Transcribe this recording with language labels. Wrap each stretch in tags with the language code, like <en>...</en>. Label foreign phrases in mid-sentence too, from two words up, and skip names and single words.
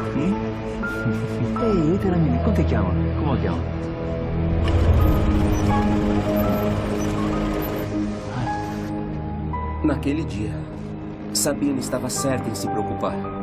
<it>Ehi, Teramini, come ti chiama? Come lo chiama?</it> <pt>Naquele dia, Sabina estava certa em se preocupar.</pt>